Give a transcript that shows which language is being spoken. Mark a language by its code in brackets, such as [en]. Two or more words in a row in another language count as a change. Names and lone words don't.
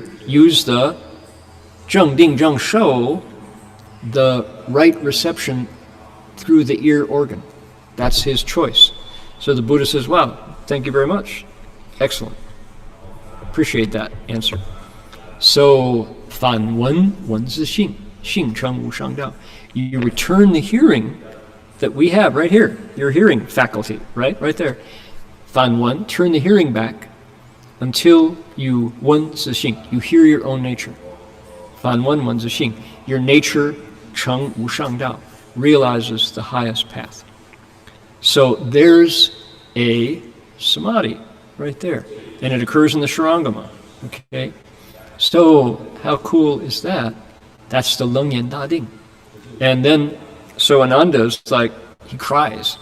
[en] Use the [zh] 正定正受, [en] the right reception through the ear organ. That's his choice. So the Buddha says, wow, thank you very much. Excellent. Appreciate that answer. So, [zh] 反聞自性，性成無上道. [en] You return the hearing that we have right here, your hearing faculty, right there. [zh] 反聞, [en] turn the hearing back until you [zh] 聞自性, [en] you hear your own nature. [zh] 反聞自性, [en] your nature [zh] 成無上道, [en] realizes the highest path. So there's a samadhi right there, and it occurs in the Shurangama. Okay, so how cool is that? That's the [zh] 楞嚴大定. [en] And then, so Ananda's like, he cries.